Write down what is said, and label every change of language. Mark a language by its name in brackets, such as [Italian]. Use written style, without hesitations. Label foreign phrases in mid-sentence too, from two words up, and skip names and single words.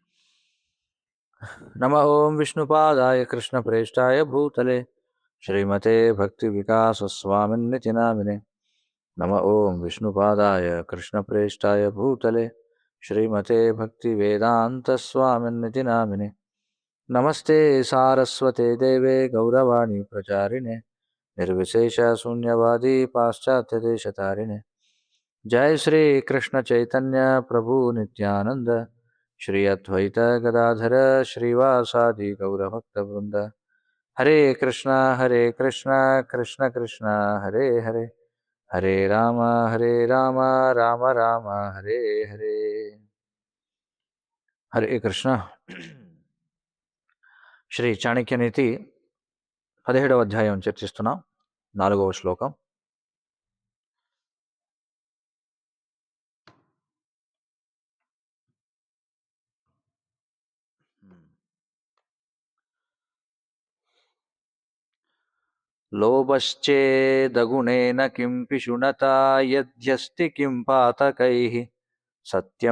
[Sanskrit] నమ ఓం విష్ణుపాదాయ కృష్ణప్రేష్టాయ భూతలే శ్రీమతే భక్తివికాసస్వామిన్నితి నామినే. నమ ఓం విష్ణుపాదాయ కృష్ణప్రేష్టాయ భూతలే శ్రీమతే భక్తివేదాంతస్వామిన్నితి నామినే. నమస్తే సారస్వతే దేవే గౌరవాణి ప్రచారిణే నిర్విశేష शून्यवादी पाश्चात्य देश तारिणे. जय श्री कृष्ण चैतन्य प्रभु नित्यानंद श्री अद्वैत गदाधर श्रीवासादि गौरभक्त वृंद. हरे कृष्णा कृष्ण कृष्ण हरे हरे, हरे राम राम राम हरे हरे. हरे कृष्ण. [Telugu] శ్రీ చాణక్య నీతి 17వ అధ్యాయం చర్చిస్తున్నాం. 4వ శ్లోకం. [Sanskrit] లోభశ్చేదగుణేన కిం పిశునతా యద్యస్తి కిం పాతకైః సత్యం